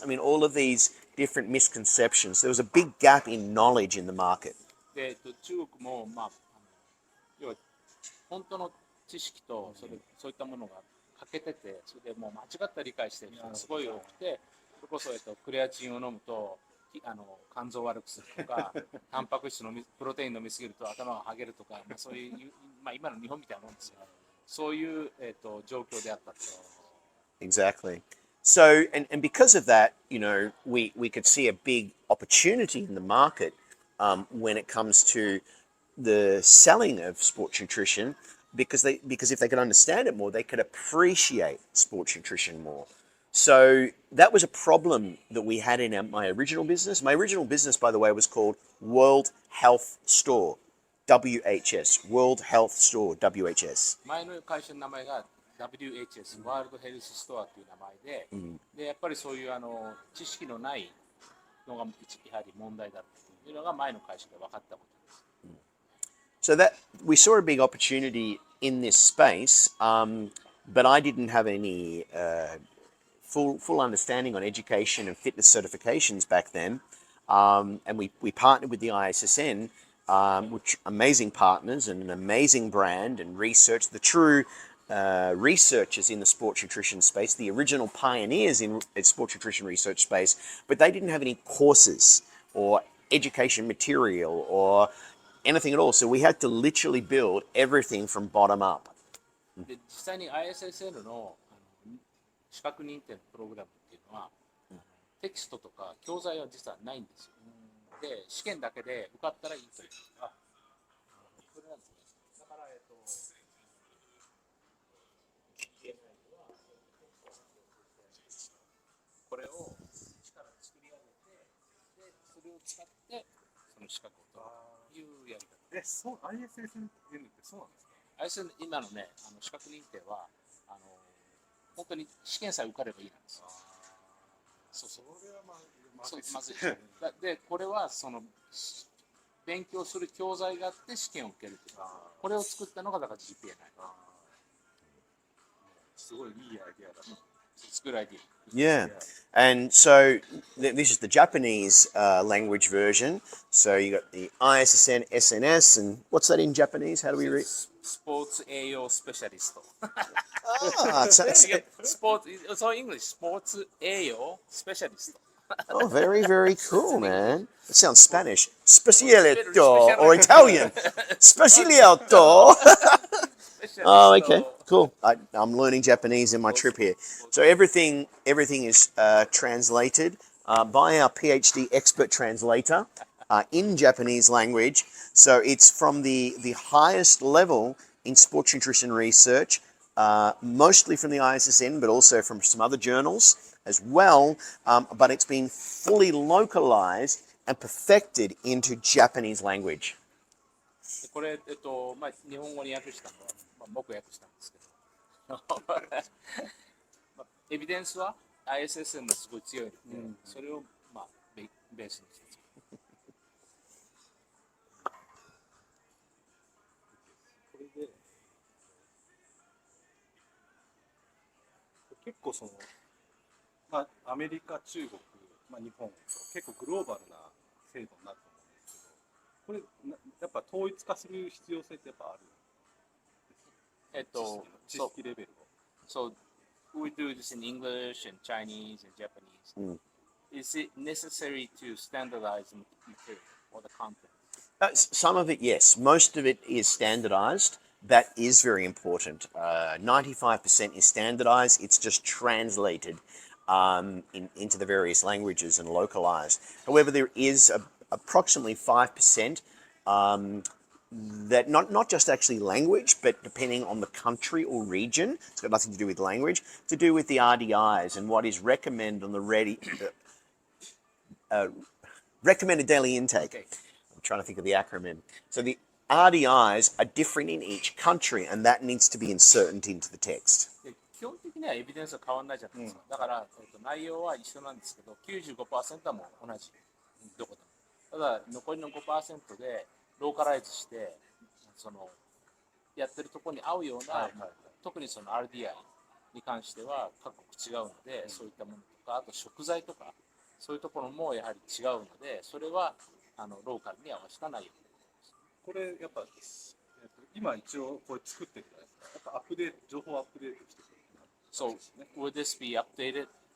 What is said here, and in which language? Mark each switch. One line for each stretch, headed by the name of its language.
English: I mean, all of these different misconceptions. There was a big gap in knowledge in the market.
Japanese: で、中国も、要は本当の知識とそういったものが欠けてて、それでもう間違った理解してる人がすごい多くて、それこそ、クレアチンを飲むと肝臓を悪くするとか、タンパク質プロテイン飲みすぎると頭がはげるとか、そういう、今の日本みたいなもんですよ。そういう、状況であったと。
English: Exactly. So, and because of that, we could see a big opportunity in the market when it comes to the selling of sports nutrition, because if they could understand it more, they could appreciate sports nutrition more. So that was a problem that we had in my original business. My original business, by the way, was called World Health Store, WHS, World Health Store, WHS.
Japanese: 前の会社の名前がWHS、ワールドヘルスストアという名前で、でやっぱりそういう知識のないのがやはり問題だというのが前の会社で分かったことです。
English: So that we saw a big opportunity in this space, but I didn't have any full understanding on education and fitness certifications back then, and we partnered with the ISSN, which amazing partners and an amazing brand and research, the true researchers in the sports nutrition space, the original pioneers in sports nutrition research space, but they didn't have any courses or education material or anything at all. So we had to literally build everything from bottom up.
Japanese: で実際に ISSN の資格認定のプログラムっていうのは、テキストとか教材は実はないんですよ。で試験だけで受かったらいいという。これなんですね。これを一から作り上げて、でそれを使ってその資格を取るというやり方。そう、ISSN ってそうなんですか？今のね、資格認定は本当に試験さえ受かればいいなんですよ。そうそう。それはまそうずいまずいでしょ。で、これはその勉強する教材があって試験を受けるというか、これを作ったのがだから GPNi。すごいいいアイデアだと。
English: It's a good idea. Yeah. And so this is the Japanese language version. So you got the ISSN, SNS, and what's that in Japanese? How do we read?
Japanese: スポーツ栄養スペシャリスト。 Ah,
English: So English
Japanese: スポーツ栄養スペシャリスト。
English: oh, very, very cool, man. It sounds Spanish. Specialito or Italian. Specialito. Oh, okay, cool. I'm learning Japanese in my trip here. So everything is translated by our PhD expert translator in Japanese language. So it's from the highest level in sports nutrition research, mostly from the ISSN, but also from some other journals as well. But it's been fully localized and perfected into Japanese language.
Japanese: これ、日本語に訳したのは、僕訳したんですけど、エビデンスは ISSN がすごい強いので、それを、ベースにして。これで結構アメリカ、中国、日本と結構グローバルな制度になると思うんですけど、これやっぱ統一化する必要性ってやっぱある知識レベルを。
English: So we do this in English and Chinese and Japanese. Is it necessary to standardize the material or the content? Some of it, yes. Most of it is standardized. That is very important. 95% is standardized. It's just translated into the various languages and localized. However, there is approximately 5% that not just actually language, but depending on the country or region, it's got nothing to do with language, to do with the RDIs and what is recommended on the recommended daily intake. Okay. I'm trying to think of the acronym. So the RDIs are different in each country, and that needs to be inserted into the text.
Japanese: で基本的にはエビデンスは変わらないじゃないですか。だから、内容は一緒なんですけど、95% はもう同じ。どこでも。ただ、残りの 5% でローカライズして、やってるところに合うような、特にその RDI に関しては各国違うので、そういったものとか、あと食材とか、そういうところもやはり違うので、それはローカルに合わせた内容。これやっぱ今一応これ作ってるじゃないですか。やっぱ情報アップデートしてくる。
English: So would this be updated?